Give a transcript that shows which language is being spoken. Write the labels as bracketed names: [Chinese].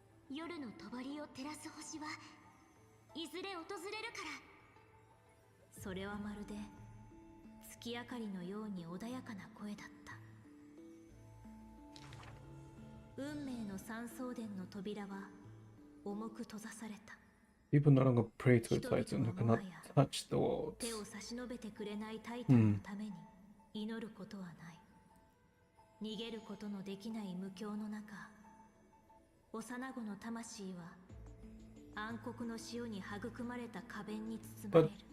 [Japanese] 夜の帳を照らす星はいずれ訪れるから。それはまるで月明かりのように穏やかな声だった。運命の三層殿の扉は重く閉ざされた。 [English] People no longer pray to a titan who cannot touch the world. [Japanese] 手を差し伸べてくれないタイタンのために祈ることはない。逃げることのできない無境の中、幼子の魂は暗黒の潮に育まれた花弁に包まれる。